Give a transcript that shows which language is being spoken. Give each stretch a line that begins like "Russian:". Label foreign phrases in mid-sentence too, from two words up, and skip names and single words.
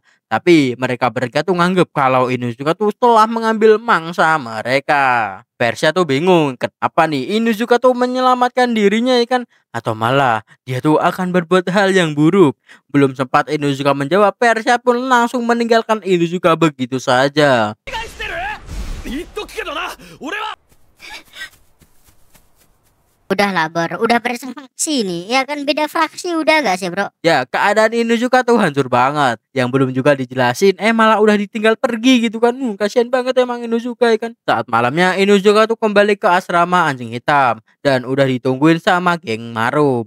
Indonesian: Tapi mereka bertiga tuh nganggep kalau Inuzuka tuh telah mengambil mangsa mereka. Persia tuh bingung, kenapa nih Inuzuka tuh menyelamatkan dirinya ya kan? Atau malah dia tuh akan berbuat hal yang buruk. Belum sempat Inuzuka menjawab, Persia pun langsung meninggalkan Inuzuka begitu saja.
Japanese: てる言っとくけどな俺は
Indonesian: Udahlah bro, udah fraksi nih. Ya kan beda fraksi udah gak sih bro? Ya, keadaan Inuzuka tuh hancur banget. Yang belum juga dijelasin, malah udah ditinggal pergi gitu kan. Kasihan banget emang Inuzuka ya kan. Saat malamnya Inuzuka tuh kembali ke asrama anjing hitam dan udah ditungguin sama geng Maru.